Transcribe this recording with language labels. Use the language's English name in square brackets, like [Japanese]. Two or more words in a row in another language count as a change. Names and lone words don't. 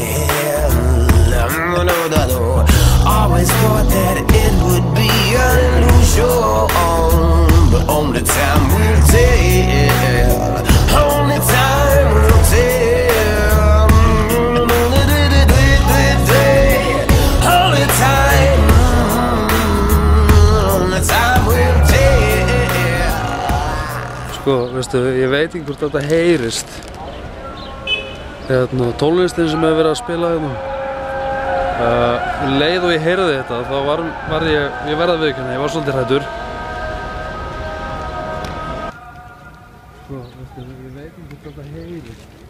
[English] Always thought that it would be an illusion, but only time will tell. Only time will tell. Only time will tell. [Icelandic] Sko, veistu, ég veit ekki hvort þetta heyrist. Tónlistin sem hefur verið að spila hérna. Leið og ég heyrði þetta, þá var ég verða viðurkenna, ég var svolítið hræddur. Sko, veistu, ég veit ekki hvort þetta heyrist.